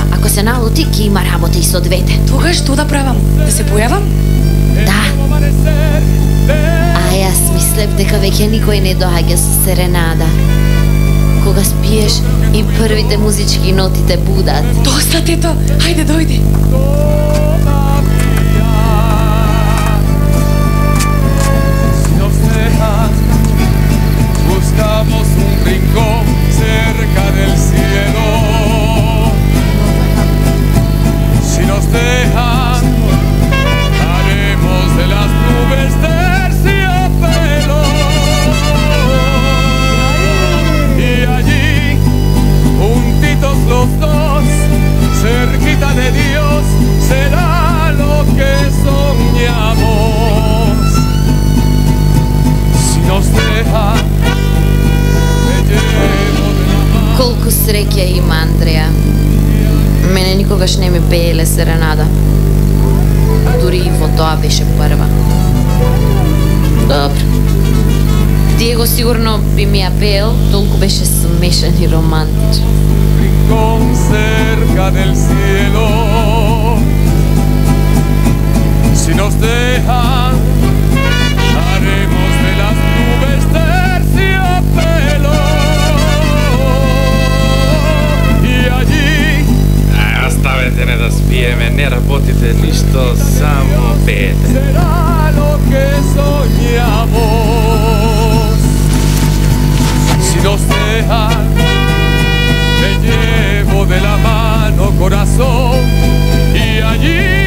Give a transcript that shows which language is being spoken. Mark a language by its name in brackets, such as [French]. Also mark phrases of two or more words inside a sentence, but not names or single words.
[Macedonian] Ако се налути, ќе има работа и со двете. Тогаш што да правам? Да се појавам? Да. Јас мислев дека веќе никој не доаѓа со серенада. Кога спиеш и првите музички ноти те будат. Доста, тето, хајде дојди. [Spanish] Buscamos un rincón cerca del cielo. Si nos dejan, haremos de las nubes terciopelo. Y allí, juntitos los dos, cerquita de Dios, será lo que soñamos. Si nos dejan, [Macedonian] Колку среќа има Андреја. Мене никогаш не ми пееле серенада. Дури и во тоа беше прва. Добро. Диего сигурно би ми ја пеел, толку беше смешен и романтичен. [Spanish] Rincón cerca del cielo. Si nos dejan, haremos de las nubes terciopelo. И allí [Macedonian] Оставете не да спиеме, не работите ништо, само пеете. [Spanish] será lo que soñamos. Si nos dejan, te llevo de la mano, corazón, y allí